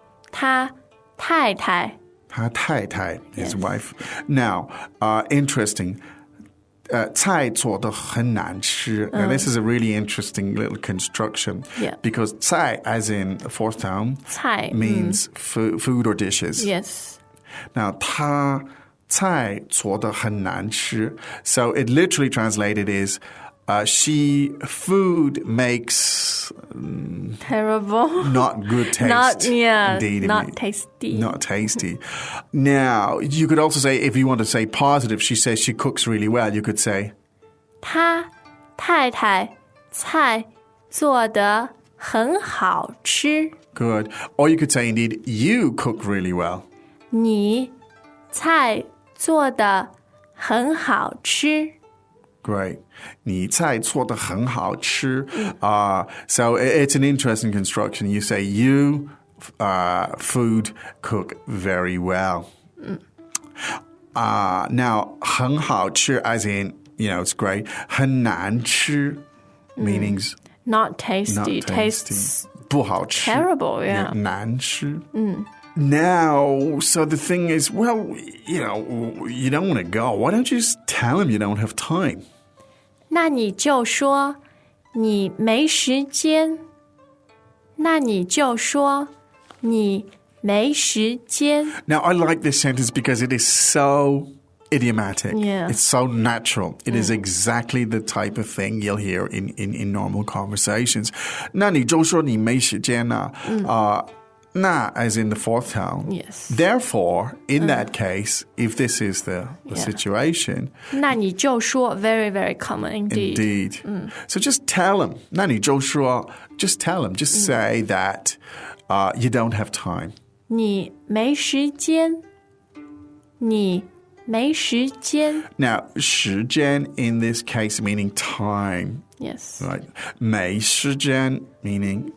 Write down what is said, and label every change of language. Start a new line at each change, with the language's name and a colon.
Chinese: 他太太他太太,
English: his wife. Now, interesting.
Chinese: 菜做得很难吃.
English: Now, this is a really interesting little construction. Yeah. Because 菜, as in the fourth tone,
Chinese: 菜
English: means food or dishes. Yes. Now,
Chinese: 他菜做得很难吃.
English: So it literally translated is food makes Terrible. not good taste. Indeed, not tasty. Not tasty. Now, you could also say, if you want to say positive, she says she cooks really well. You could say,
Chinese: 他太太菜做得很好吃。
English: good. Or you could say, indeed, you cook really well.
Chinese: 你菜做得很好吃。 Great. 你菜做得很好吃.
English: So it's an interesting construction. You say you food cook very well. Now,
Chinese: 很好吃
English: as in, you know, it's great.
Chinese: 很难吃
English: meanings Not tasty. not tasty. Tastes
Chinese: 不好吃
English: terrible, yeah.
Chinese: 难吃.
English: Now, so the thing is, well, you know, you don't want to go. Why don't you just tell him you don't have time?
Chinese: 那你就说你没时间。那你就说你没时间。
English: Now, I like this sentence because it is so idiomatic. Yeah. It's so natural. It is exactly the type of thing you'll hear in normal conversations.
Chinese: 那你就说你没时间啊。那
English: as in the fourth tone. Yes. Therefore, in that case, if this is the situation,
Chinese: 那你就说
English: very, very common indeed. indeed. So just tell him.
Chinese: 那你就说,
English: just tell him. Just say that you don't have time.
Chinese: 你没时间。你没时间。
English: Now, 时间 in this case meaning time. Yes. Right. 没时间 meaning